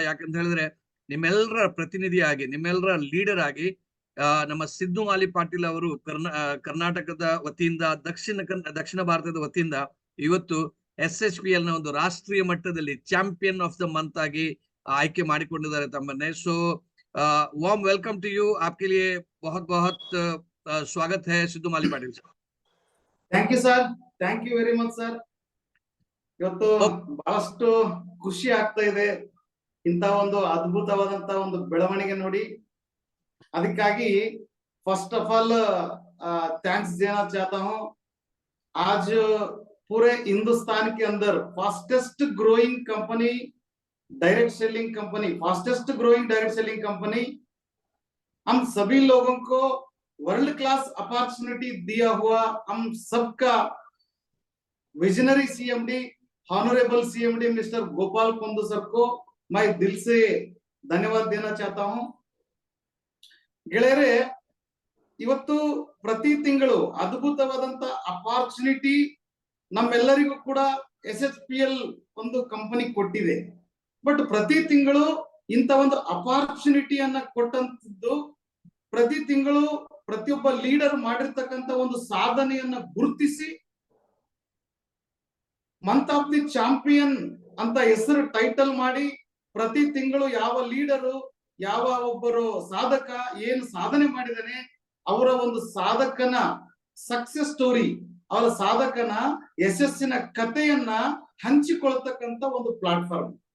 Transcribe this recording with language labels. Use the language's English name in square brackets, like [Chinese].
[Kannada] ಯಾಕಂತ ಹೇಳಿದ್ರೆ ನಿಮ್ಮೆಲ್ಲರ ಪ್ರತಿನಿಧಿಯಾಗಿ, ನಿಮ್ಮೆಲ್ಲರ ಲೀಡರ್ ಆಗಿ ನಮ್ಮ ಸಿದ್ದು ಮಾಲಿ ಪಾಟೀಲ್ ಅವರು ಕರ್ನಾಟಕದ ವತಿಯಿಂದ, ದಕ್ಷಿಣ ಭಾರತದ ವತಿಯಿಂದ ಇವತ್ತು SHPL ನ ಒಂದು ರಾಷ್ಟ್ರೀಯ ಮಟ್ಟದಲ್ಲಿ ಚಾಂಪಿಯನ್ ಆಫ್ ದ ಮಂತ್ ಆಗಿ ಆಯ್ಕೆ ಮಾಡಿಕೊಂಡಿದ್ದಾರೆ ತಮ್ಮನ್ನೇ. [English] So warm welcome to you. [Hindi] आपके लिए बहुत बहुत स्वागत है सिद्धू माली Patil sir. [English] Thank you sir, thank you very much sir. [Kannada] ಇವತ್ತು ಬಹಳಷ್ಟು ಖುಷಿ ಆಗ್ತಾ ಇದೆ ಇಂತ ಒಂದು ಅದ್ಭುತವಾದಂತ ಒಂದು ಬೆಳವಣಿಗೆ ನೋಡಿ. ಅದಕ್ಕಾಗಿ [Hindi] फर्स्ट ऑफ ऑल थैंक्स देना चाहता हूँ. आज पूरे हिंदुस्तान के अंदर fastest growing company, direct selling company, fastest growing direct selling company, हम सभी लोगों को वर्ल्ड क्लास अपॉर्चुनिटी दिया हुआ हम सबका visionary CMD, honourable CMD mister Gopal Kundu sir को मैं दिल से धन्यवाद देना चाहता हूं. [Kannada] ಗೆಳೆಯರೇ, ಇವತ್ತು ಪ್ರತಿ ತಿಂಗಳು ಅದ್ಭುತವಾದಂತ ಅಪಾರ್ಚುನಿಟಿ ನಮ್ಮೆಲ್ಲರಿಗೂ ಕೂಡ SHPL ಒಂದು ಕಂಪನಿ ಕೊಟ್ಟಿದೆ. ಬಟ್ ಪ್ರತಿ ತಿಂಗಳು ಇಂತ ಒಂದು ಅಪಾರ್ಚುನಿಟಿಯನ್ನ ಕೊಟ್ಟಂತದ್ದು, ಪ್ರತಿ ತಿಂಗಳು ಪ್ರತಿಯೊಬ್ಬ ಲೀಡರ್ ಮಾಡಿರ್ತಕ್ಕಂತ ಒಂದು ಸಾಧನೆಯನ್ನ ಗುರುತಿಸಿ ಮಂತ್ ಆಫ್ ದಿ ಚಾಂಪಿಯನ್ ಅಂತ ಹೆಸರು ಟೈಟಲ್ ಮಾಡಿ, ಪ್ರತಿ ತಿಂಗಳು ಯಾವ ಲೀಡರು, ಯಾವ ಒಬ್ಬರು ಸಾಧಕ ಏನು ಸಾಧನೆ ಮಾಡಿದಾನೆ ಅವರ ಒಂದು ಸಾಧಕನ ಸಕ್ಸಸ್ ಸ್ಟೋರಿ, ಅವರ ಸಾಧಕನ ಯಶಸ್ಸಿನ ಕಥೆಯನ್ನ ಹಂಚಿಕೊಳ್ತಕ್ಕಂತ ಒಂದು ಪ್ಲಾಟ್ಫಾರ್ಮ್.